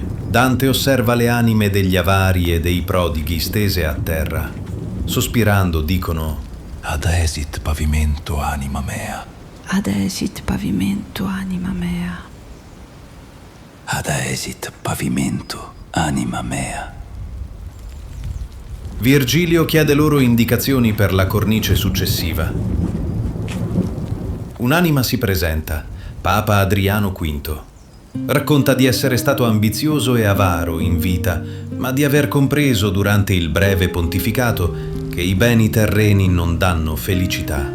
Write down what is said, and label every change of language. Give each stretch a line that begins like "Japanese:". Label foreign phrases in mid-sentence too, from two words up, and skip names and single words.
Italian: Dante osserva le anime degli avari e dei prodighi stese a terra. Sospirando dicono:
Latin: Adesit pavimento anima mea, Adesit pavimento anima mea. Adesit pavimento anima mea.
Italian: Virgilio chiede loro indicazioni per la cornice successiva. Un'anima si presenta, Papa Adriano V. Racconta di essere stato ambizioso e avaro in vita, ma di aver compreso durante il breve pontificato che i beni terreni non danno felicità.